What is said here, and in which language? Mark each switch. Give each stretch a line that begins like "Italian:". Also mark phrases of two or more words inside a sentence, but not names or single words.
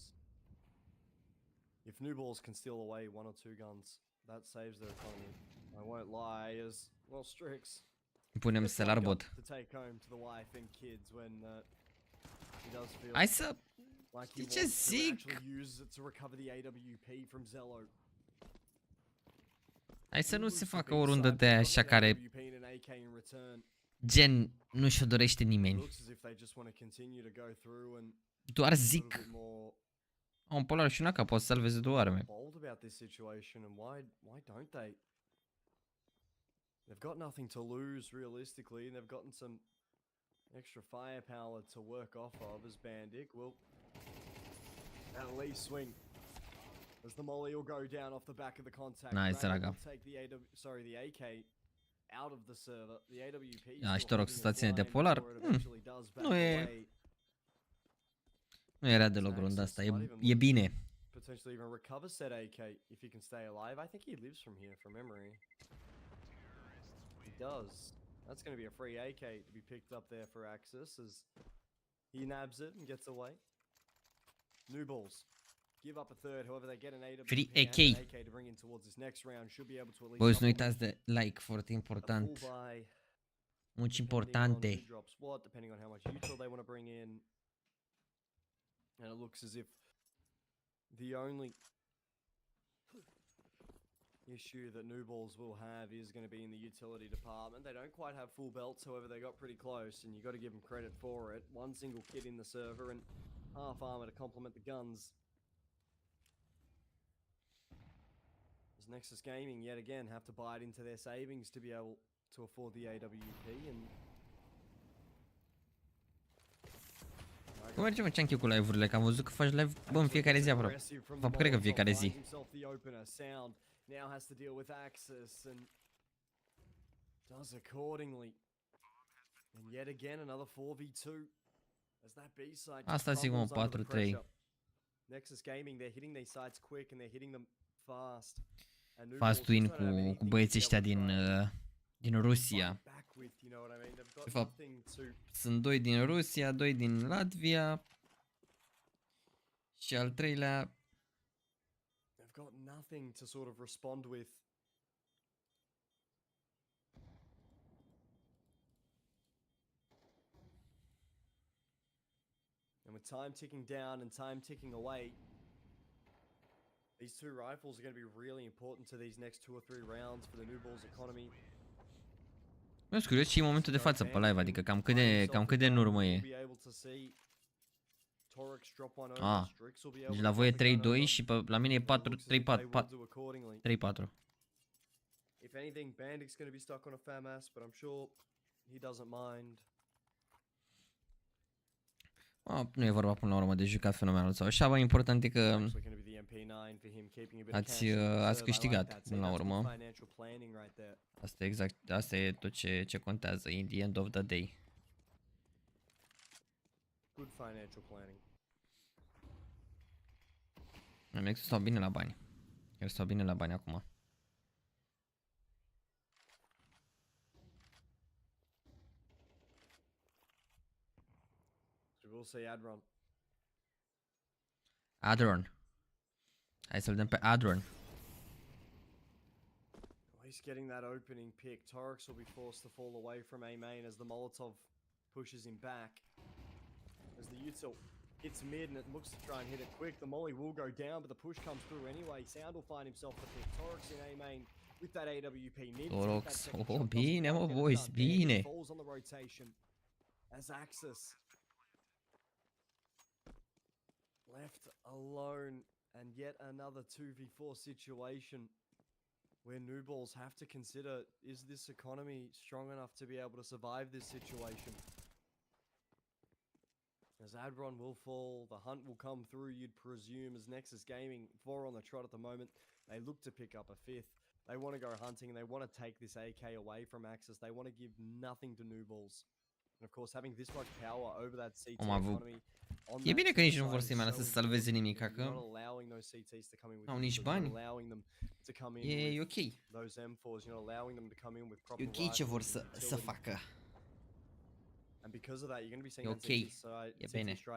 English: If New Balls can steal away 1 or 2 guns, that saves their economy. I won't lie, as well, Strix.
Romanian: Punem Stellar Bot.
English: To take home to the wife and kids when he does feel
Romanian: Hai să
English: like he
Romanian: ce
English: wants to
Romanian: zic?
English: actually use it to recover the AWP from Xellow.
Romanian: Hai să nu se facă o rundă de așa care gen nu și-o dorește nimeni. Doar zic. Un polar și una ca poate să salveze 2 arme.
English: They've got nothing to lose realistically, and they've gotten some extra firepower to work off of as Bandic will at least swing. As the molly will go down off the back of the contact. Nice, ragga. Will take the AK out of the server. The AWP
Romanian: Și te rog să stați de polar. Nu e... Nu era deloc runda asta, e bine.
English: Potentially even recover said AK if he can stay alive. I think he lives from here from memory. He does. That's going to be a free AK to be picked up there for Axis as he nabs it and gets away. New balls. Give up a third, however they get an AWP Free and AK. an AK to bring in towards this next round. Should be able to at least
Romanian: Boys, nu uitați de like, foarte important. Much importante.
English: Depending on how much util they want to bring in. And it looks as if the only issue that New Balls will have is going to be in the utility department. They don't quite have full belts, however they got pretty close, and you got to give them credit for it. One single kit in the server and half armor to complement the guns. As Nexus Gaming yet again have to bite into their savings to be able to afford the AWP and
Romanian: Cum merge, mă, Chunky, cu live-urile? Că am văzut că faci live, bă, în fiecare zi aproape. Cred că în fiecare zi. Asta sigur, mă, 4-3.
English: Fast win
Romanian: cu băieții ăștia din Rusia. De fapt, sunt 2 din Rusia, 2 din Latvia și al treilea
English: they've got nothing to sort of respond with. And with time ticking down and time ticking away, these two rifles are going to be really important to these next 2 or 3 rounds for the New Balls economy.
Romanian: Nu sunt curios și în momentul de față pe live, adică cam cât de în urmă e. Deci la voi e 3-2 și pe, la mine e 4-3-4.
English: If anything, Bandic's going to be stuck on a FAMAS, but I'm sure he doesn't mind.
Romanian: Nu e vorba până la urmă de jucat fenomenal sau așa, bă, important e că ați câștigat până la urmă. Asta e exact, asta e tot ce contează
English: in the end of the day. Good financial planning.
Romanian: Nexus stau bine la bani. Eu stau bine la bani acum.
English: We'll say Adron.
Romanian: ADRON. Hai să-l dăm pe ADRON.
English: He's getting that opening pick. Torex will be forced to fall away from A main as the Molotov pushes him back. As the util hits mid and it looks to try and hit it quick. The molly will go down, but the push comes through anyway. Sound will find himself the pick. Torex in A main with that AWP.
Romanian: Torex, oh, bine, mă, boys, bine.
English: Falls on the rotation as Axis left alone, and yet another 2v4 situation where New Balls have to consider, is this economy strong enough to be able to survive this situation? As Adron will fall, the hunt will come through, you'd presume, as Nexus Gaming, 4 on the trot at the moment. They look to pick up a 5th. They want to go hunting and they want to take this AK away from Axis. They want to give nothing to New Balls. And of course, having this much power over that CT economy.
Romanian: E bine că nici nu vor să-i mai lasă să salveze nimic, că n-au nici bani. E ok. E ok ce vor să facă. E ok. E bine.